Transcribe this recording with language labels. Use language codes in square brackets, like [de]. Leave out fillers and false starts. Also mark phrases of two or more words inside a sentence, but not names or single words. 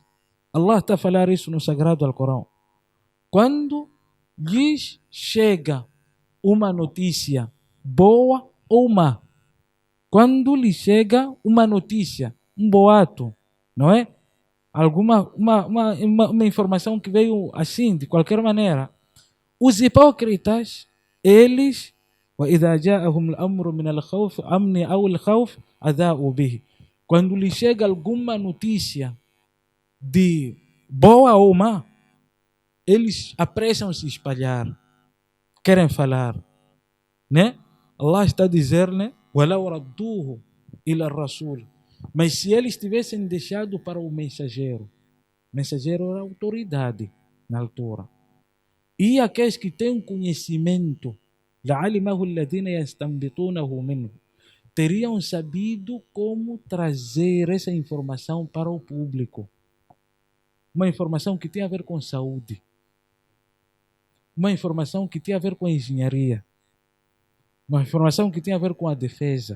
[pt] Allah está a falar isso no Sagrado Alcorão. Quando lhes chega uma notícia boa ou má, quando lhe chega uma notícia, um boato, não é? Uma informação que veio assim, de qualquer maneira. Os hipócritas, eles, [ar] وَإِذَا جَاءَهُمُ الْأَمْرُ مِنَ الْخَوْفِ أَمْنِ أَوْ الْخَوْفِ أَذَاءُوا بِهِ. [pt] Quando lhe chega alguma notícia de boa ou má, eles apressam-se a espalhar, querem falar, né? Allah está a dizer, né? [ar] وَلَوْ رَدُّوهُ إِلَى الرَّسُولِ. [pt] Mas se eles tivessem deixado para o mensageiro era autoridade na altura. E aqueles que têm conhecimento, [ar] لَعَلِمَهُ الَّذِينَ يَسْتَنبِطُونَهُ مِنْهُ, [pt] teriam sabido como trazer essa informação para o público. Uma informação que tem a ver com saúde. Uma informação que tem a ver com engenharia. Uma informação que tem a ver com a defesa.